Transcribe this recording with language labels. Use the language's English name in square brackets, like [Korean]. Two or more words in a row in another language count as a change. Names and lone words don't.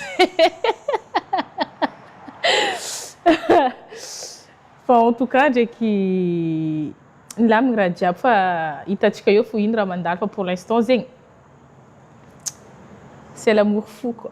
[Malagasy] fa [French] en tout cas [Malagasy] ndraiky nilamigny raha jiaby fa hitatsika eo fo ino raha mandalo fa [French] pour l'instant [Malagasy] zegny [French] c'est l'amour fou quoi.